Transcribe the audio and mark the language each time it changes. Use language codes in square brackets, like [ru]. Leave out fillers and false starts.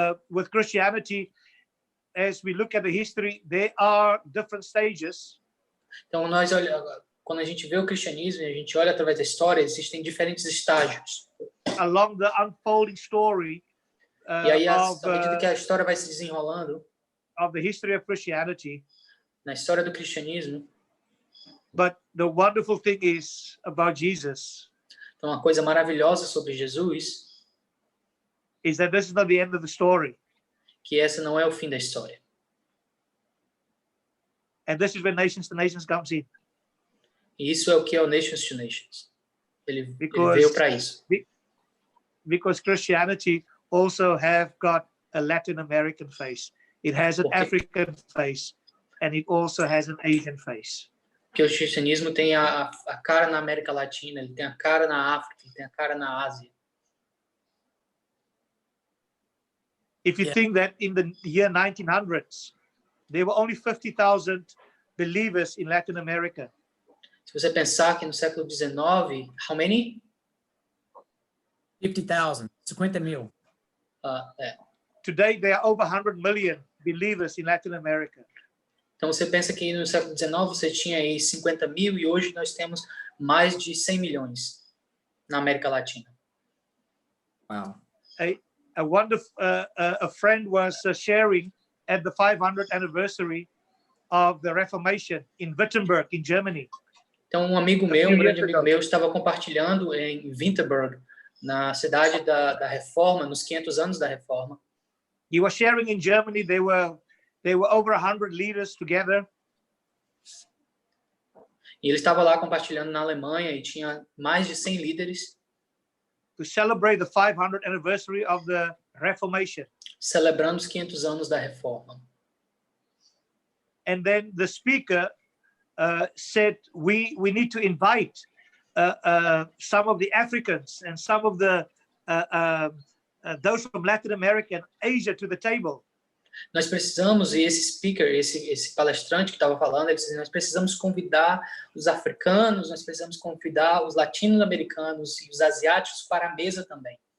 [en] With Christianity, as we look at the history, there are different stages. [pt] Então, quando a gente vê o cristianismo, a gente olha através da história, existem diferentes estágios. [en] Along the unfolding story [pt] E aí, à medida que a história vai se desenrolando, [en] of the history of Christianity, [pt] na história do cristianismo, [en] but the wonderful thing is about Jesus [pt] então uma coisa maravilhosa sobre Jesus, [en] is that this is not the end of the story. [pt] que essa não é o fim da história. [en] And this is where Nations to Nations comes in. [pt] E isso é o que é o Nations to Nations. Ele [en] Because- [pt] veio para isso. [en] Because Christianity also have got a Latin American face. It has an Okay. African face, and it also has an Asian face. [pt] Porque o cristianismo tem a cara na América Latina, ele tem a cara na África, ele tem a cara na Ásia. [en] If you Yeah. think that in the year 1900s, there were only 50,000 believers in Latin America. [pt] Se você pensar que no século XIX, [en] how many? [pt] 50,000, 50 mil. [en] Today, there are over 100 million believers in Latin America. [pt] Então você pensa que no século XIX você tinha aí 50 mil e hoje nós temos mais de 100 milhões na América Latina. [en] Wow. A friend was sharing at the 500th anniversary of the Reformation in Wittenberg, in Germany. [pt] Então um amigo meu, um grande amigo meu, estava compartilhando em Wittenberg, na cidade da Reforma, nos 500 anos da Reforma. [en] He was sharing in Germany. There were over 100 leaders together. [pt] E ele estava lá compartilhando na Alemanha e tinha mais de 100 líderes [en] To celebrate the 500th anniversary of the Reformation. [pt] celebrando os 500 anos da Reforma. [en] And then the speaker said, we need to invite some of the Africans and some of the those from Latin America and Asia to the table. [pt] Nós precisamos, e esse speaker, esse palestrante que estava falando, ele disse, nós precisamos convidar os africanos, nós precisamos convidar os latino-americanos e os asiáticos para a mesa também.